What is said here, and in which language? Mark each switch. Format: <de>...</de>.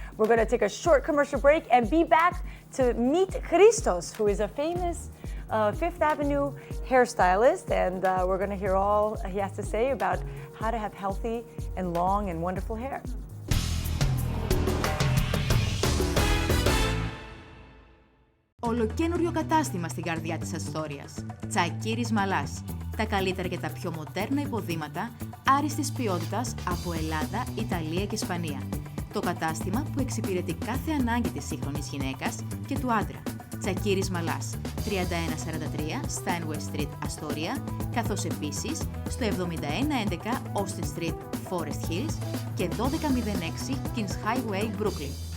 <en>We're going to take a short commercial break and be back to meet Christos, who is a famous Fifth Avenue hairstylist, and we're going to hear all he has to say about how to have healthy and long and wonderful hair.</en> <el>Ολοκαίνουριο κατάστημα στην καρδιά της Αστόριας. Τσακίρης Μαλάς. Τα καλύτερα και τα πιο μοντέρνα υποδήματα άριστης ποιότητας από Ελλάδα, Ιταλία και Ισπανία. Το κατάστημα που εξυπηρετεί κάθε ανάγκη της σύγχρονης γυναίκας και του άντρα. Τσακίρης Μαλάς, 3143 Steinway Street, Αστόρια, καθώς επίσης στο 7111 Austin Street, Forest Hills και 1206 Kings Highway, Brooklyn.</el>